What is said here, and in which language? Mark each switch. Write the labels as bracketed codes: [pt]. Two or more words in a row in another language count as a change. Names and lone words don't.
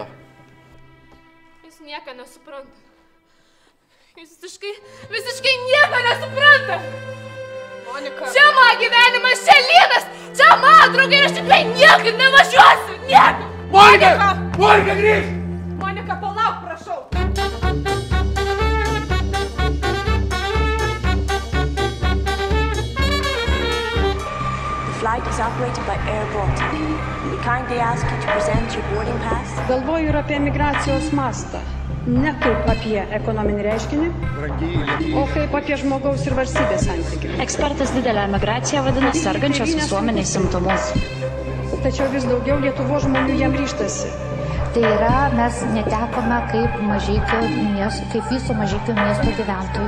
[lt] Jis nieko nesupranta. Jis visiškai nieko nesupranta. Monika. Čia mano gyvenimas, čia lynas, čia mano draugai ir aš tikrai niekur nevažiuosiu. Niekur. Monika! Monika, grįžk! Monika, palauk, prašau. [en] The flight is operated by Air Baltic. We kindly ask you to present your boarding pass. [lt] Galvoju ir apie migracijos mastą. Ne kaip apie ekonominį reiškinį, o kaip apie žmogaus ir valstybės santykį. Ekspertas didelę migraciją vadina sergančios visuomenės simptomus. Tačiau vis daugiau Lietuvos žmonių jam ryžtasi. Tai yra, mes netekome kaip viso Mažeikių miesto gyventojų.